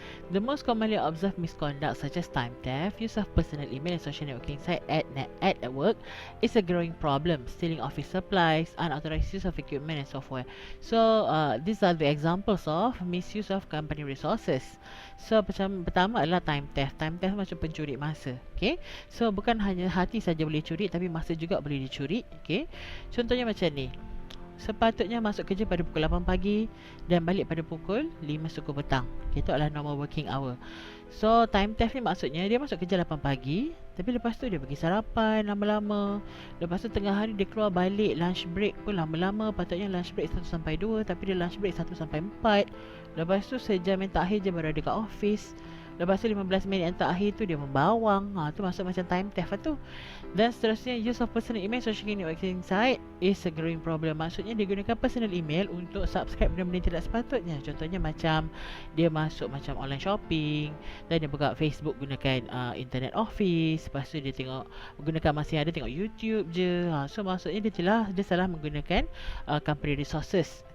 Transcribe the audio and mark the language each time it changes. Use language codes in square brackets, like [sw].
[en] The most commonly observed misconduct such as time theft, use of personal email and social networking site at work is a growing problem. Stealing office supplies, unauthorized use of equipment and software. So these are the examples of misuse of company resources. [ms] So macam pertama adalah time theft. Time theft macam pencuri masa. Okay. So bukan hanya hati saja boleh curi, tapi masa juga boleh dicuri. Okay. Contohnya macam ni. Sepatutnya masuk kerja pada pukul 8 pagi dan balik pada pukul 5 suku petang. Itu adalah [en] normal working hour. [ms] So time theft ni maksudnya dia masuk kerja 8 pagi, tapi lepas tu dia pergi sarapan lama-lama. Lepas tu tengah hari dia keluar balik, lunch break pun lama-lama. Patutnya lunch break 1 sampai 2, tapi dia lunch break 1 sampai 4. Lepas tu sejam yang terakhir je baru ada kat office. Lepas tu 15 minit yang terakhir tu dia membawang. Tu masuk macam time theft lah tu. Dan seterusnya, [en] use of personal email social networking site is a growing problem. [ms] Maksudnya dia gunakan personal email untuk subscribe benda-benda yang tidak sepatutnya. Contohnya macam dia masuk macam online shopping, dan dia buka Facebook gunakan internet office. Lepas tu dia tengok, gunakan masih ada tengok YouTube je. So maksudnya dia salah menggunakan company resources.